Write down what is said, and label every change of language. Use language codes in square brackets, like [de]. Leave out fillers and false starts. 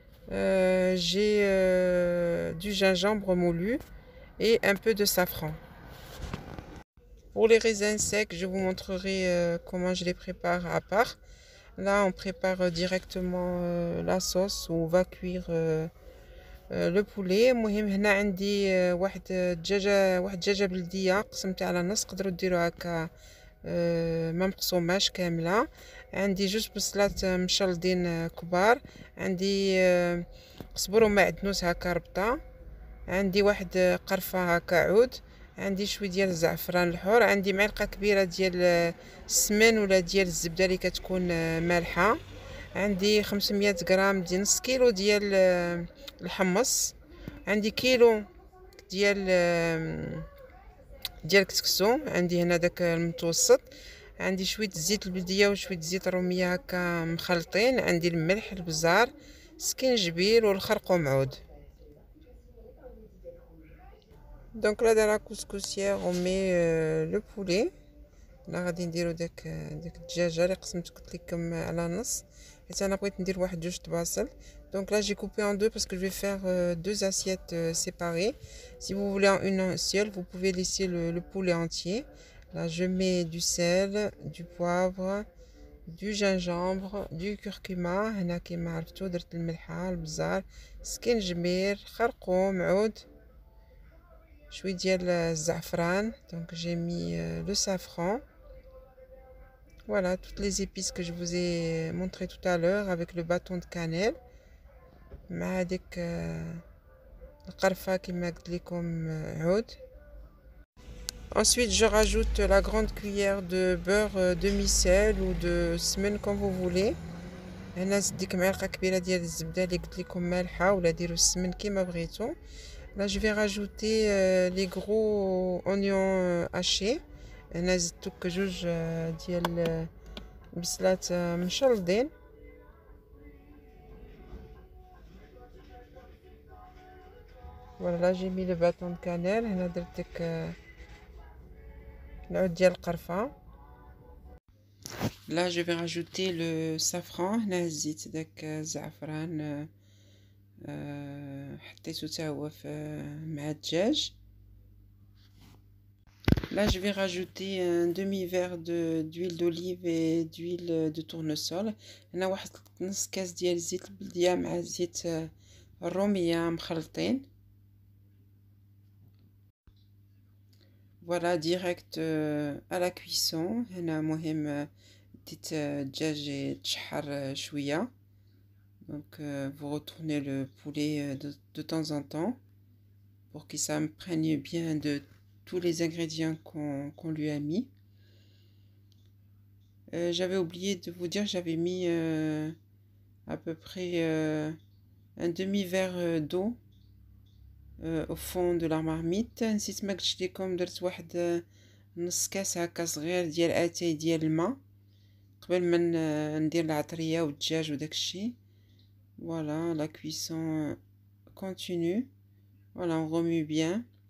[fr] J'ai du gingembre moulu et un peu de safran. Pour les raisins secs, je vous montrerai comment je les prépare à part. Là, on prépare directement la sauce où on va cuire le poulet. [ar] المهم هنا عندي واحد الدجاجة بلدية قسمتها على نص. تقدروا ديروا هكا ما مقسوماش كاملة. عندي جوج بصلات مشلضين كبار. عندي صبر ومعدنوس هكا ربطة. عندي واحد قرفة هكا عود. عندي شويه ديال الزعفران الحر. عندي معلقه كبيره ديال السمن ولا ديال الزبده اللي كتكون مالحه. عندي 500 غرام ديال نص كيلو ديال الحمص. عندي كيلو ديال كسكسو. عندي هنا داك المتوسط. عندي شويه زيت البلديه وشويه زيت الروميه هكا مخلطين. عندي الملح، البزار، سكينجبير والخرقوم عود. [fr] Donc là dans la couscoussière on met le poulet. [ar] لا غادي نديرو داك الدجاجه اللي قسمت قلت لكم على نص، حيت انا بغيت ندير واحد جوج طباصل. [fr] Donc là j'ai coupé en deux parce que je vais faire deux assiettes séparées. Si vous voulez en une seule, vous pouvez laisser le poulet entier. Là je mets du sel, du poivre, du gingembre, du curcuma. [ar] هنا كيما عرفتو درت الملحه، البزار، سكينجبير، خرقوم عود، شويه ديال الزعفران. [fr] Donc j'ai mis le safran. Voilà toutes les épices que je vous ai montré tout à l'heure avec le bâton de cannelle [ar] مع هذيك القرفة كما قلت لكم عود. [fr] Ensuite je rajoute la grande cuillère de beurre demi-sel ou de semaine comme vous voulez. [ar] هنا ديك معلقة كبيرة ديال الزبدة اللي قلت لكم مالحة، ولا ديروا السمن كما بغيتو. [fr] Là je vais rajouter les gros oignons hachés. [ar] هنا زدت جوج ديال البصلات مشلضين. [fr] Voilà, là j'ai mis le bâton de cannelle. [ar] هنا درت ديك العود ديال القرفة. [fr] Là je vais rajouter le safran. [ar] هنا هزيت داك الزعفران حطيته حتى هو مع الدجاج. [fr] Là je vais rajouter un demi-verre d'huile d'olive et d'huile de tournesol. [ar] هنا واحد نص كاس ديال الزيت البلدية مع زيت الرومية مخلطين. [fr] Voilà, direct à la cuisson. [ar] هنا مهم ديت الدجاج يتشحر شوية. [fr] Donc vous retournez le poulet de temps en temps pour qu'il s'imprègne bien de tous les ingrédients qu'on lui a mis. J'avais oublié de vous dire, j'avais mis à peu près un demi-verre d'eau au fond de la marmite. [ar] نسيت ما قلتش لكم درت واحد نص كاس هكا صغير ديال اتاي ديال الماء قبل ما ندير العطريه والدجاج وداك الشيء. [fr] Voilà, la cuisson continue. Voilà, on remue bien.